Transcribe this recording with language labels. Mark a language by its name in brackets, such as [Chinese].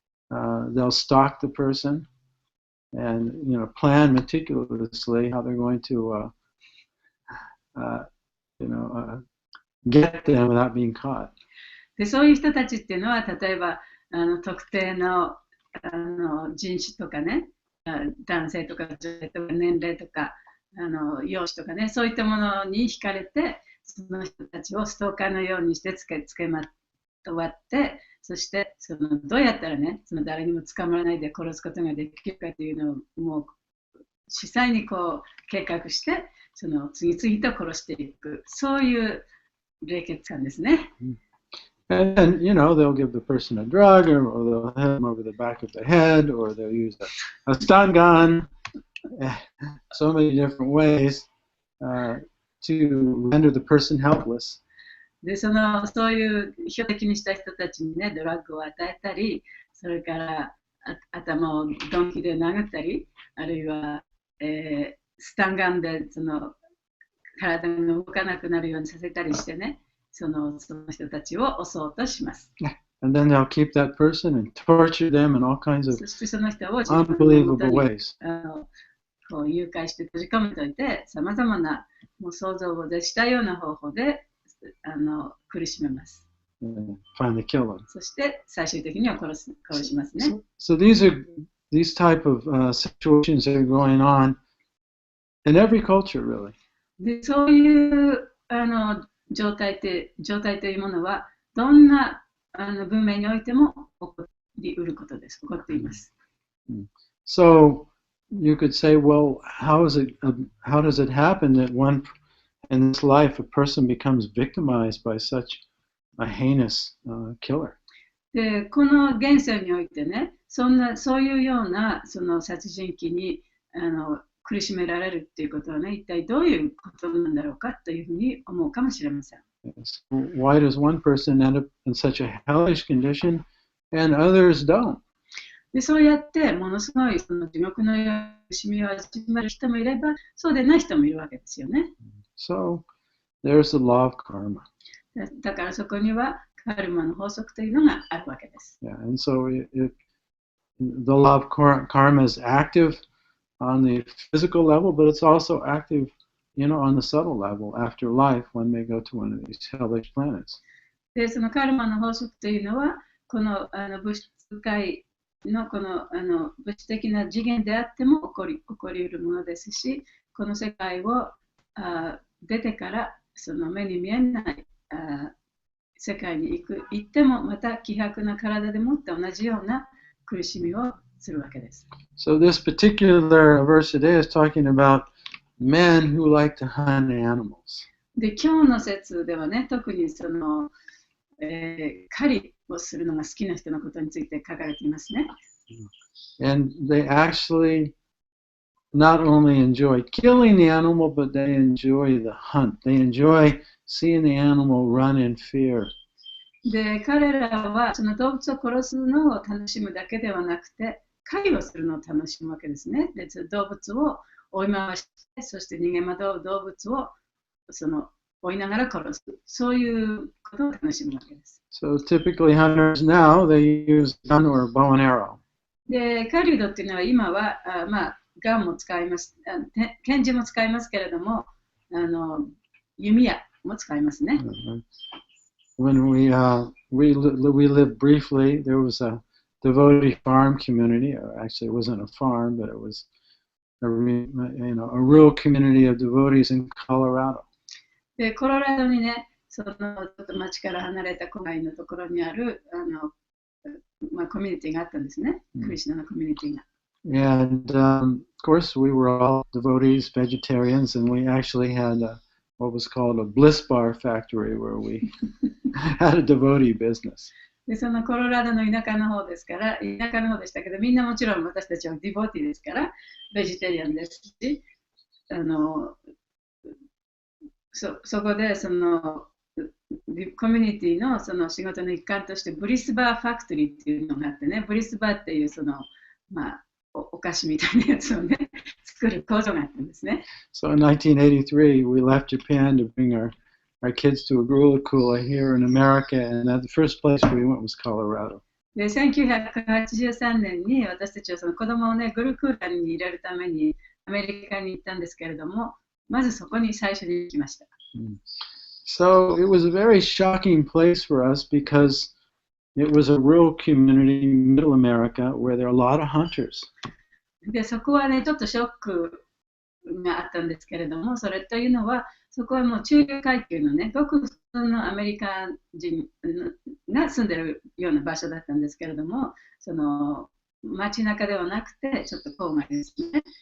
[English] They'll stalk the person and plan meticulously how they're going to get them without being caught. [Japanese] で、そういう人たちっていうのは、例えば特定の人種とかね、男性とか女性とか年齢とか容姿とかね、そういったものに惹かれて、その人たちをストーカーのようにしてつけまとわって、そしてどうやったらね、誰にも捕まらないで殺すことができるかというのをもう実際に計画して、次々と殺していく、そういう冷血感ですね。 [English] And then, they'll give the person a drug, or they'll hit them over the back of the head, or they'll use a stun gun, so many different ways to render the person helpless. [Japanese] で、そういう標的にした人たちにね、ドラッグを与えたり、それから頭を鈍器で殴ったり、あるいは、スタンガンで体が動かなくなるようにさせたりしてね、その人たちを襲おうとします。 [English] And then they'll keep that person and torture them in all kinds of unbelievable ways. [Japanese] こう誘拐して閉じ込めといて、さまざまなもう想像を絶したような方法で苦しめます。 [English] and finally kill them. [Japanese] そして最終的には殺しますね。 [English] So these type of situations that are going on in every culture, really. [Japanese] でそういう状態というものはどんな文明においても起こりうることです。起こっています。 [English] So you could say, well, how does it happen that in this life a person becomes victimized by such a heinous killer? [Japanese] でこの現世においてね、そういうようなその殺人鬼に苦しめられるっていうことはね、一体どういうことなんだろうかというふうに思うかもしれません。 [English] So why does one person end up in such a hellish condition and others don't? [Japanese] でそうやってものすごいその地獄の苦しみを味わう人もいれば、そうでない人もいるわけですよね。 [English] So there's the law of karma. [Japanese] だからそこにはカルマの法則というのがあるわけです。 [English] Yeah, and so the law of karma is active on the physical level, but it's also active, on the subtle level after life when they go to one of these hellish planets. [Japanese] でそのカルマの法則というのは、この物質界のこの物質的な次元であっても起こりうるものですし、この世界を出てからその目に見えない世界に行ってもまた希薄な体でもって同じような苦しみをするわけです。 [English] So this particular verse today is talking about men who like to hunt animals. [Japanese] で今日の説ではね、特にその、狩りをするのが好きな人のことについて書かれていますね。 [English] And they actually not only enjoy killing the animal, but they enjoy the hunt. They enjoy seeing the animal run in fear. [Japanese] で彼らはその動物を殺すのを楽しむだけではなくて、狩りをするのを楽しむわけですね。で動物を追い回して、そして逃げ惑う動物を追いながら殺す。そういうことを楽しむわけです。 [English] So typically hunters now, they use gun or bow and arrow. [Japanese] で、狩人っていうのは今は、ガンも使います、拳銃も使いますけれども、弓矢も使いますね。 [English] When we lived briefly, there was a devotee farm community. Actually, it wasn't a farm, but it was a real community of devotees in Colorado. [Japanese] で、コロラドにね、ちょっと町から離れた郊外のところにあるコミュニティがあったんですね。クリシュナのコミュニティが。 [English] And of course, we were all devotees, vegetarians, and we actually had what was called a bliss bar factory where we had a devotee business. [Japanese] でそのコロラドの田舎の方ですから、田舎の方でしたけど、みんなもちろん私たちはディボティですから、ベジタリアンですし、そこでそのコミュニティのその仕事の一環としてブリスバーファクトリーっていうのがあってね、ブリスバーっていうお菓子みたいなやつをね、作る工場があったんですね。 [English] So in 1983, we left Japan to bring our kids to a Gurukula here in America, and the first place we went was Colorado. [Japanese] で、1983年に私たちはその子供をね、グルクーラに入れるためにアメリカに行ったんですけれども、まずそこに最初に行きました。 [English] So it was a very shocking place for us because it was a rural community in Middle America where there are a lot of hunters. [Japanese] で、そこはね、ちょっとショックがあったんですけれども、それというのは、そこはもう中流階級のね、ごく普通のアメリカ人が住んでるような場所だったんですけれども、その街中ではなくて、ちょっと郊外ですね。